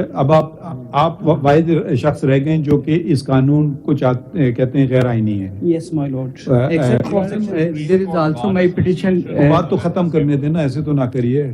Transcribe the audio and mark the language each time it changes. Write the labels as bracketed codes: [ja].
[ur] اب آپ واحد شخص رہ گئے جو کہ اس قانون کو کہتے ہیں غیر آئینی ہے. [en] Yes, my lord. Except for there is also my petition. [ur] بات تو ختم کرنے دینا, ایسے تو نہ کریے.